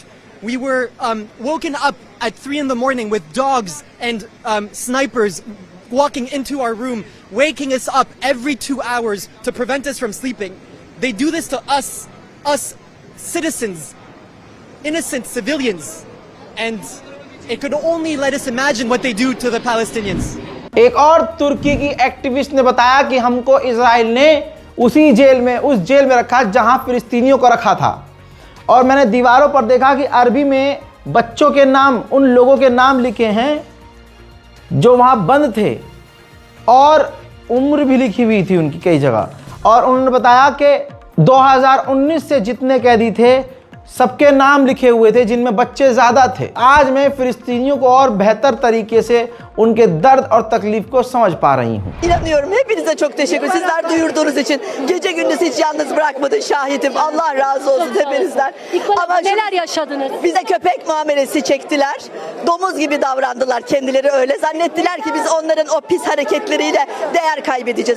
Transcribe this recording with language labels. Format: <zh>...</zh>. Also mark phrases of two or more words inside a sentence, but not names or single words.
<en>We were woken up at 3 in the morning with dogs and snipers walking into our room, waking us up every 2 hours to prevent us from sleeping. They do this to us citizens, innocent civilians, and it could only let us imagine what they do to the Palestinians.</en> <hi>एक और तुर्की की एक्टिविस्ट ने बताया कि हमको इजराइल ने उस जेल में रखा जहां फिलिस्तीनियों को रखा था, और मैंने दीवारों पर देखा कि अरबी में बच्चों के नाम, उन लोगों के नाम लिखे हैं जो वहाँ बंद थे, और उम्र भी लिखी हुई थी उनकी कई जगह। और उन्होंने बताया कि 2019 से जितने कैदी थे सबके नाम लिखे हुए थे, जिनमें बच्चे ज़्यादा थे। आज मैं फिलिस्तीनियों को और बेहतर तरीके से उनके दर्द और तकलीफ को समझ पा रही हूँ।</hi> <tr>İnanıyorum. Hepinize çok teşekkür. Sizler duyurduğunuz için gece gündüz hiç yalnız bırakmadın, şahidim. Allah razı olsun hepinizden. Ama Neler yaşadınız? bize köpek muamelesi çektiler. Domuz gibi davrandılar. Kendileri öyle zannettiler ki biz onların o pis hareketleriyle değer kaybedeceğiz.</tr>